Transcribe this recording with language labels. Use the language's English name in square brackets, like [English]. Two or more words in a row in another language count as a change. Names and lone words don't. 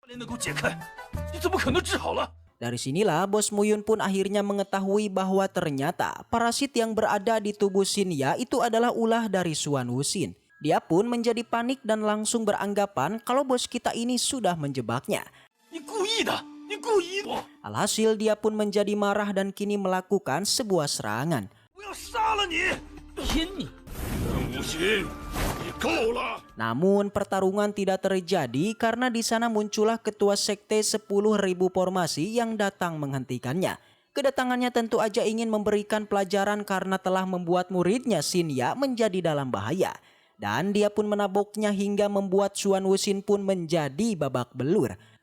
[Indonesian] Dari sinilah Bos Muyun pun akhirnya mengetahui bahwa ternyata parasit yang berada di tubuh Shinya itu adalah ulah dari Suan Wuxin. Dia pun menjadi panik dan langsung beranggapan kalau bos kita ini sudah menjebaknya. [Chinese] 故意的！ [Indonesian] Alhasil dia pun menjadi marah dan kini melakukan sebuah serangan. [Chinese] 我要杀了你！拼你！任无心，你够了！ [Indonesian] Namun pertarungan tidak terjadi karena di sana muncullah ketua sekte 10.000 formasi yang datang menghentikannya. Kedatangannya tentu aja ingin memberikan pelajaran karena telah membuat muridnya Shinya menjadi dalam bahaya. Dan dia pun menaboknya hingga membuat Xuan Wuxin pun menjadi babak belur.